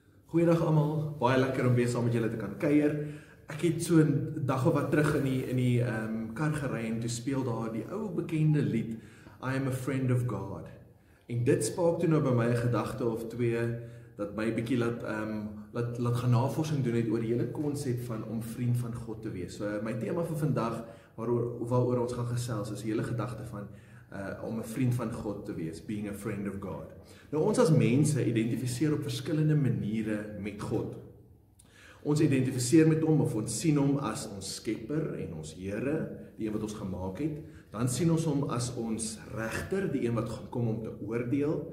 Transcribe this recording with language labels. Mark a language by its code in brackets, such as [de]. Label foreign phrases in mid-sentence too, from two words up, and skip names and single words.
[af] Goeiedag almal, baie lekker om weer saam met julle te kan kuier. Ek het so 'n dag of wat terug in die kar gery en toe speel daar die ou bekende lied I am a friend of God. En dit spaak toe nou by my 'n gedagte of twee dat my bietjie laat gaan navorsing doen het oor die hele konsep van om vriend van God te wees. So my tema vir vandag waaroor ons gaan gesels is die hele gedagte van om 'n vriend van God te wees, [en] being a friend of God. [af] Nou ons as mense identifiseer op verskillende maniere met God. Ons identifiseer met hom of ons sien hom as ons skepper en ons Here, die een wat ons gemaak het. Dan sien ons hom as ons regter, die een wat gaan kom om te oordeel.